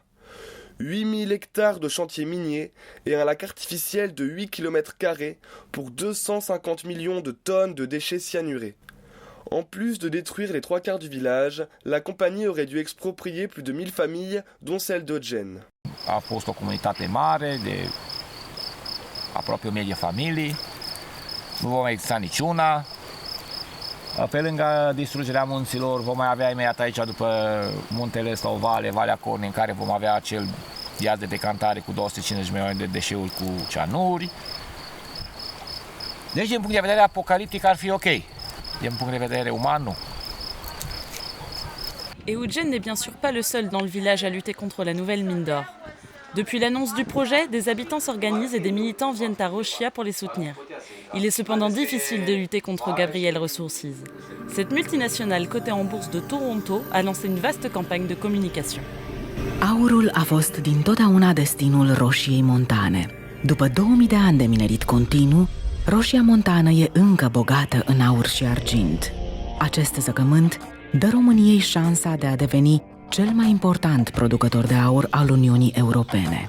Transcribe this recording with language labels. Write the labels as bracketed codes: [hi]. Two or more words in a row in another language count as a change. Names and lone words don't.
[fr] 8000 hectares de chantiers miniers et un lac artificiel de 8 km² pour 250 millions de tonnes de déchets cyanurés. En plus de détruire les 3/4 du village, la compagnie aurait dû exproprier plus de 1000 familles, dont celle d'Eugène. [ro] A fost o comunitate mare de aproape 1000 de familii, nu va mai exista niciuna. Pe lângă distrugerea munților vom mai avea imediat aici după muntele ăsta o vale, Valea Cornei, în care vom avea acel iaz de decantare cu 250 milioane de deșeuri cu cianuri. Deci, din punct de vedere apocaliptic, ar fi ok. Din punct de vedere uman, nu. [fr] Et Eugen n'est bien sûr pas le seul dans le village à lutter contre la nouvelle mine d'or. Depuis l'annonce du projet, des habitants s'organisent et des militants viennent à Rosia pour les soutenir. Il est cependant difficile de lutter contre Gabriel Resources. Cette multinationale cotée en bourse de Toronto a lancé une vaste campagne de communication. [ro] Aurul a fost dintotdeauna destinul Rosiei Montane. După 2000 de ani de minerit continuu, Rosia Montana e încă bogată în aur și argint. Acest zăcământ dă României șansa de a deveni cel mai important producător de aur al Uniunii Europene.